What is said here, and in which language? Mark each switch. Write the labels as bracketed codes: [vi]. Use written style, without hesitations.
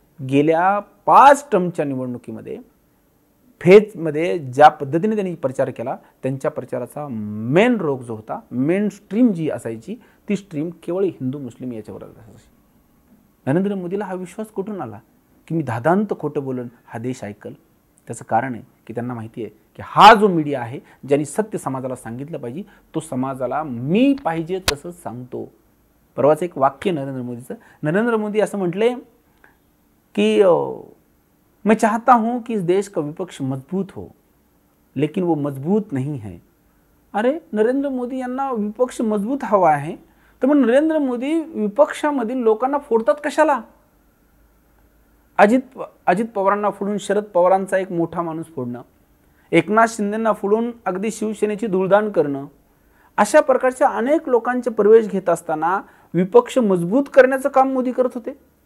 [mr] गेल्या 5 टर्मच्या निवडणुकीमध्ये फेजमध्ये ज्या पद्धतीने त्यांनी प्रचार केला, त्यांच्या प्रचाराचा मेन रोग जो होता, मेन स्ट्रीम जी असायची, ती स्ट्रीम केवळ हिंदू मुस्लिम याच्यावर असायची. नरेंद्र मोदीला हा विश्वास कुठून आला की मी दादांत खोटं बोलन हा देश ऐकल? त्याचं कारण आहे की त्यांना माहिती आहे की हा जो मीडिया आहे, ज्यांनी सत्य समाजाला सांगितलं पाहिजे, तो समाजाला मी पाहिजे तसंच सांगतो. परवाच एक वाक्य नरेंद्र मोदीचं, नरेंद्र मोदी असं म्हटले की [hi] मैं चाहता हूं कि इस देश का विपक्ष मजबूत हो, लेकिन वो मजबूत नहीं है. [mr] अरे नरेंद्र मोदी यांना विपक्ष मजबूत हवा आहे, तर मग नरेंद्र मोदी विपक्षामधील लोकांना फोडतात कशाला? अजित पवारांना फोडून शरद पवारांचा एक मोठा माणूस फोडणं, एकनाथ शिंदेंना फोडून अगदी शिवसेनेची धुळदाण करणं, अशा प्रकारच्या अनेक लोकांचे प्रवेश घेत असताना विपक्ष मजबूत करण्याचं काम मोदी करत होते.